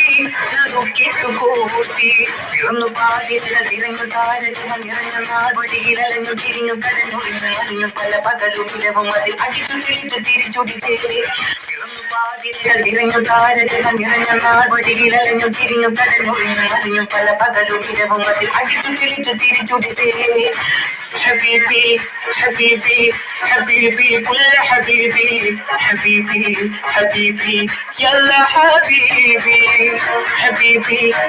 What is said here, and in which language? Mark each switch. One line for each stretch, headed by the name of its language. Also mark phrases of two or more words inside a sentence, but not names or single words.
Malayalam: കൂട്ടി പിറന്നു പാതിരകൾ തിരഞ്ഞു താരകങ്ങൾ നിറഞ്ഞ നാൾവടിയിലലഞ്ഞു തിരിഞ്ഞു കടഞ്ഞൊഴിഞ്ഞു പല പകലും ഇരവും അതിൽ അടിച്ചു തിരിച്ചു തിരിച്ചൊടിച്ചേ പിറന്നു പാതിരകൾ തിരഞ്ഞു താരകങ്ങൾ നിറഞ്ഞ നാൾവടിയിലലഞ്ഞു തിരിഞ്ഞു കടഞ്ഞൊഴിഞ്ഞു പല പകലും ഇരവും അതിൽ അടിച്ചു തിരിച്ചു തിരിച്ചൊടിച്ചേ
Arabic: حبيبي حبيبي حبيبي كل حبيبي حبيبي حبيبي يلا حبيبي حبيبي